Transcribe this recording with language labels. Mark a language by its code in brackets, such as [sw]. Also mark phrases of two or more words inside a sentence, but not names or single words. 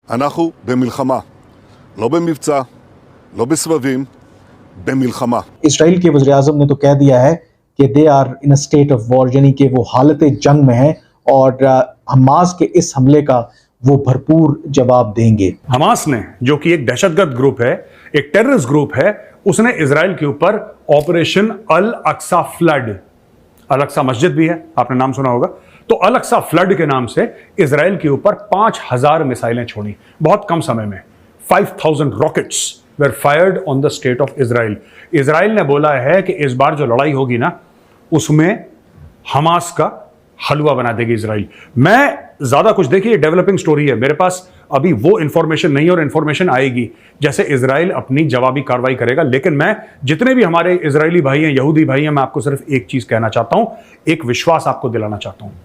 [he] אנחנו במלחמה, לא במבצע, לא בסבבים, במלחमा। [hi] इसराइल के वज़ीर-ए-आज़म ने तो कह दिया है कि [en] they are in a state of war, [hi] यानी कि वो हालत जंग में है और हमास के इस हमले का वो भरपूर जवाब देंगे। हमास ने, जो कि एक दहशतगर्द ग्रुप है, एक [en] terrorist group [hi] है, उसने इजराइल के ऊपर ऑपरेशन अल अक्सा फ्लड, अल अक्सा मस्जिद भी है, आपने नाम सुना होगा, तो अल अक्सा फ्लड के नाम से इजराइल के ऊपर 5000 मिसाइलें छोड़ी बहुत कम समय में। [en] 5000 रॉकेट्स were fired on the state of Israel। [hi] इजराइल ने बोला है कि इस बार जो लड़ाई होगी ना, उसमें हमास का हलवा बना देगी इजराइल। मैं ज्यादा कुछ, देखिए [en] developing story [hi] है, मेरे पास अभी वो इंफॉर्मेशन नहीं, और इंफॉर्मेशन आएगी जैसे इजराइल अपनी जवाबी कार्रवाई करेगा। लेकिन मैं जितने भी हमारे इजरायली भाई हैं, यहूदी भाई हैं, मैं आपको सिर्फ एक चीज कहना चाहता हूं, एक विश्वास आपको दिलाना चाहता हूं।